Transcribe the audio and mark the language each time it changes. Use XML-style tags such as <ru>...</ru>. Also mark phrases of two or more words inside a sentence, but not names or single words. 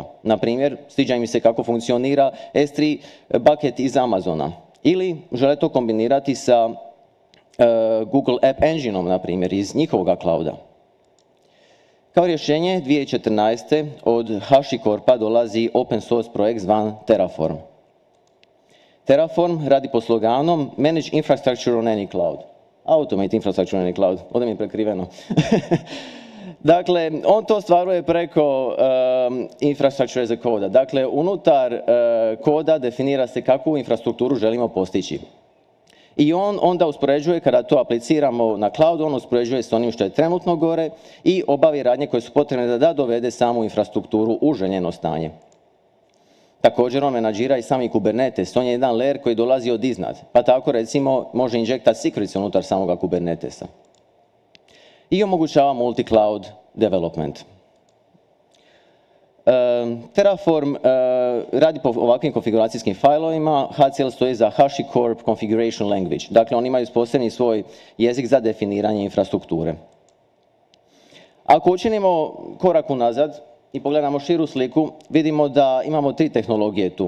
<hr>Na primjer, sviđa im se kako funkcionira S3 bucket iz Amazona. Ili žele to kombinirati sa Google App Engineom, na primjer, iz njihovoga clouda. Kao rješenje 2014. od HashiCorpa dolazi</hr> <en>open source</en> <hr>projekt zvan Terraform. Terraform radi pod sloganom</hr> <en>Manage infrastructure on any cloud. Automate infrastructure on any cloud.</en> <hr>Ovdje mi je prekriveno. Dakle, on to stvaruje preko</hr> <en>infrastructure as a code.</en> <hr>Dakle, unutar koda definira se kakvu infrastrukturu želimo postići. I on onda uspoređuje, kada to apliciramo na cloud, on uspoređuje s onim što je trenutno gore i obavi radnje koje su potrebne da dovede samu infrastrukturu u željeno stanje. Također on menadžira i sami Kubernetes, on je jedan layer koji dolazi od iznad, pa tako recimo može injektati secrets unutar samoga Kubernetesa. I omogućava</hr> <en>multi-cloud development.</en> <hr>Terraform radi po ovakvim konfiguracijskim fajlovima, HCL stoji za HashiCorp Configuration Language, dakle oni imaju posebni svoj jezik za definiranje infrastrukture. Ako učinimo korak unazad i pogledamo širu sliku, vidimo da imamo 3 tehnologije tu.</hr>